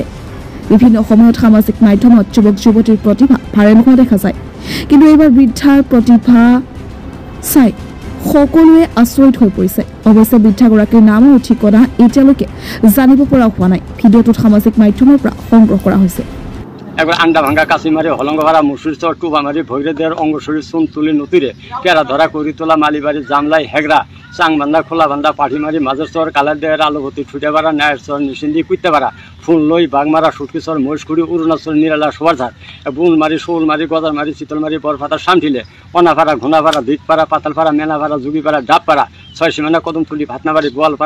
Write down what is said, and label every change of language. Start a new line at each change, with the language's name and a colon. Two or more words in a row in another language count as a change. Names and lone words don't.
Assamese: বিভিন্ন সময়ত সামাজিক মাধ্যমত যুৱক যুৱতীৰ প্ৰতিভা ভাইৰেল হোৱা দেখা যায়, কিন্তু এইবাৰ বৃদ্ধাৰ প্ৰতিভা চাই সকলোৱে আচৰিত হৈ পৰিছে। অৱশ্যে বৃদ্ধাগৰাকীৰ নাম আৰু ঠিকনা এতিয়ালৈকে জানিব পৰা হোৱা নাই। ভিডিঅ'টোত সামাজিক মাধ্যমৰ পৰা সংগ্ৰহ কৰা হৈছে।
Bangla: একবার আন্ডা ভাঙ্গা কাশি মারি হলঙ্গ ভাড়া মুসুর চর টুবা মারি ভৈরে দেওয়ার অঙ্গ শরীর চুন তুলি নতুরে কেরা ধরা করি তোলা মালিবাড়ি জামলাই হেগড়া চাং বান্ধা খোলা বান্ধা পাঠি মারি মাঝের চর কালার দেওয়ার আলোভতি ছুটে পারা নায়ের চর নিশিন্দি কুইতে পারা ফুল লই বাগমারা সুটকি চর মহিষখুড়ি অরুণাচল নিরালা সবারঝার বুল মারি শোল মারি গজার মারি চিতল মারি বরফাতা সামঠিলে অনাপাড়া ঘোনাপাড়া ভিতপাড়া পাতালপাড়া মেলাপাড়া যুগিপাড়া ডাবপাড়া ছয় সীমানা কদমতলি ভাতনাবাড়ি গোয়ালপাড়া